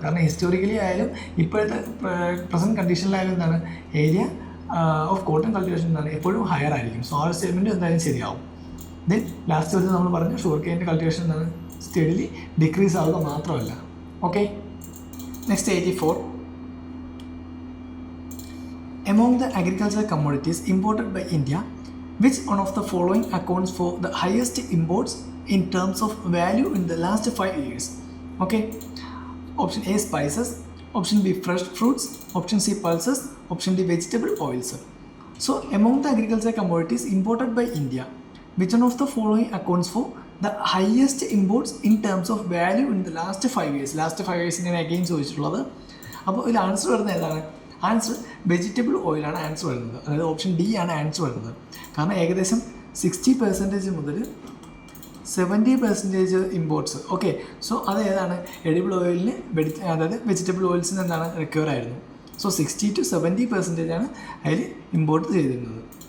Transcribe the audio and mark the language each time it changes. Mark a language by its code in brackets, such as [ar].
[ml] കാരണം ഹിസ്റ്റോറിക്കലി ആയാലും ഇപ്പോഴത്തെ പ്രസൻറ്റ് കണ്ടീഷനിലായാലും എന്താണ് [en] area of cotton cultivation [ml] എന്താണ് എപ്പോഴും ഹയർ ആയിരിക്കും. സോ ആ ഒരു സ്റ്റേറ്റ്മെൻറ്റ് എന്തായാലും ശരിയാവും. ദെൻ ലാസ്റ്റ് വെച്ച് നമ്മൾ പറഞ്ഞു ഷുഗർ കെയിൻ്റെ കൾട്ടിവേഷൻ എന്താണ് സ്റ്റെഡിലി ഡിക്രീസ് ആവുക മാത്രമല്ല. [en] Okay, next 84. Among the agricultural commodities imported by India, which one of the following accounts for the highest imports in terms of value in the last 5 years? Okay, option A spices, option B fresh fruits, option C pulses, option D vegetable oils. So among the agricultural commodities imported by India, which one of the following accounts for the highest imports in terms of value in the last 5 years? Last 5 years [ml] ഇങ്ങനെ again ചോദിച്ചിട്ടുള്ളത്. അപ്പോൾ ഇതിൽ answer വരുന്നത് ഏതാണ്? Answer vegetable ഓയിലാണ് answer വരുന്നത്. അതായത് option D ആണ് ആൻസർ വരുന്നത്. കാരണം ഏകദേശം 60% മുതൽ 70% ഇമ്പോർട്ട്സ്. ഓക്കെ, സോ അത് ഏതാണ് എഡിബിൾ ഓയിലിന് അതായത് വെജിറ്റബിൾ ഓയിൽസിന് എന്താണ് റിക്വയർ ആയിരുന്നു. സോ 60 to 70% ആണ് അതിൽ ഇമ്പോർട്ട് ചെയ്തിരുന്നത്.